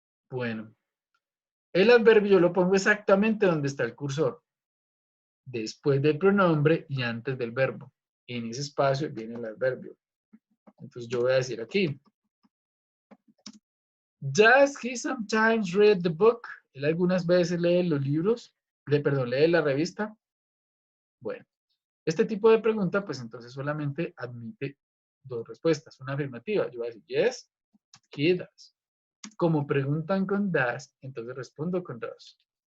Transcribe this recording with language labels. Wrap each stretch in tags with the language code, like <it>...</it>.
<es>Bueno, el adverbio yo lo pongo exactamente donde está el cursor. Después del pronombre y antes del verbo. En ese espacio viene el adverbio. Entonces yo voy a decir aquí.</es> <en>Does he sometimes read the book?</en> <es>Él algunas veces lee los libros. Lee la revista. Bueno, este tipo de pregunta, pues entonces solamente admite dos respuestas. Una afirmativa. Yo voy a decir</es> <en>yes, he does.</en> <es>Como preguntan con does, entonces respondo con does.</es>